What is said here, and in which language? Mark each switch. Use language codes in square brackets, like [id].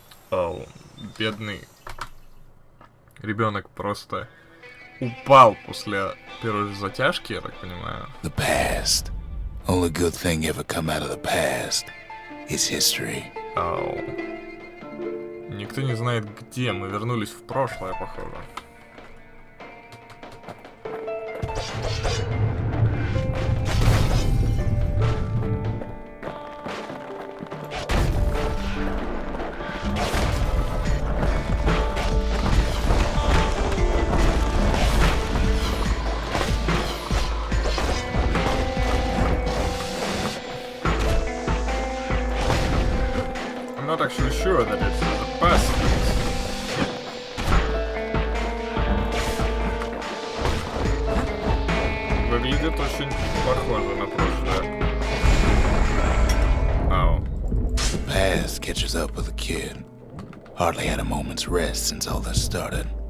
[ru] Oh, бедный ребенок просто упал после первой затяжки, я так понимаю. [en] The past. Only good thing ever come out of the past is history. Oh. [ru] Никто не знает, где мы вернулись в прошлое, похоже. [en] I'm not actually sure that it's the past. [ru] Выглядит очень похоже на прошлое. Ау. [en] The past catches up with the kid. Hardly had a moment's rest since all this started.